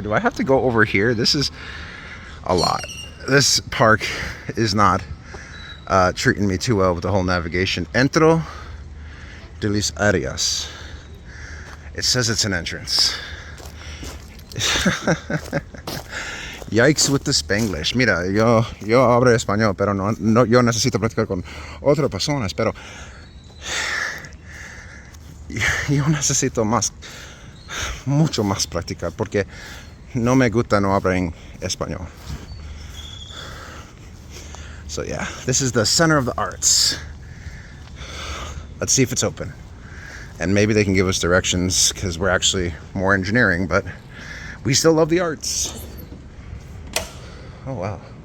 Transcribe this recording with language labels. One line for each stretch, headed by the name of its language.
English: Do I have to go over here? This is a lot. This park is not treating me too well with the whole navigation.
Spanish: Entro de las áreas.
English: It says it's an entrance. Yikes with the Spanglish.
Spanish: Mira, yo hablo español, pero no, yo necesito practicar con otras personas, pero yo necesito mucho más practicar, porque no me gusta no hablar en español.
English: So yeah, this is the Center of the Arts. Let's see if it's open. And maybe they can give us directions, because we're actually more engineering, but we still love the arts. Oh wow.